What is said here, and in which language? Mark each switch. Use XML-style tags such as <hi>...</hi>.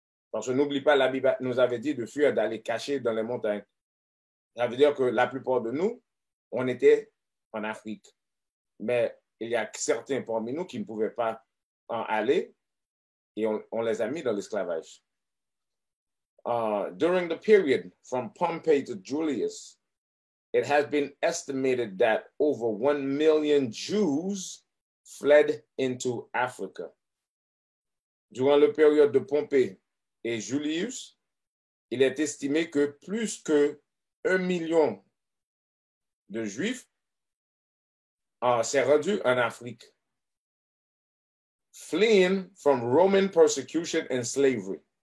<fr>Parce que n'oublie pas, la Bible nous avait dit de fuir, d'aller cacher dans les montagnes. Ça veut dire que la plupart de nous, on était en Afrique. Mais il y a certains parmi nous qui ne pouvaient pas en aller et on les a mis dans l'esclavage.</fr> <en>During the period from Pompey to Julius, it has been estimated that over 1 million Jews fled into Africa.</en> <fr>Durant la période de Pompée et Julius, il est estimé que plus que 1 million de Juifs s'est rendu en Afrique,</fr> <en>fleeing from Roman persecution and slavery.</en>